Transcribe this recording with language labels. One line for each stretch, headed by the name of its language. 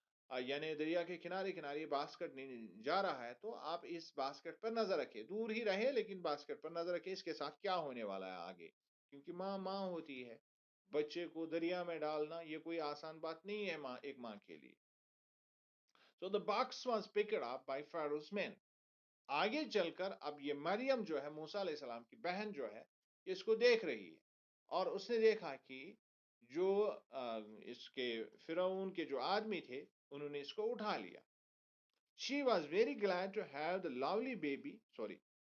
Urdu: یعنی دریا کے کنارے کنارے باسکٹ جا رہا ہے، تو آپ اس باسکٹ پر نظر رکھیں، دور ہی رہے لیکن باسکٹ پر نظر رکھیں، اس کے ساتھ کیا ہونے والا ہے آگے. کیونکہ ماں ہوتی ہے، بچے کو دریا میں ڈالنا یہ کوئی آسان بات نہیں ہے ایک ماں کے لیے.
English: So the box was picked up by Pharaoh's men.
Urdu: آگے چل کر اب یہ مریم جو ہے موسیٰ علیہ السلام کی بہن جو ہے، اس کو دیکھ رہی ہے، اور اس نے دیکھا کہ جو اس کے فرعون کے جو آدمی تھے انہوں نے اس کو اٹھا لیا.
English: She was very glad to have the lovely baby. Sorry.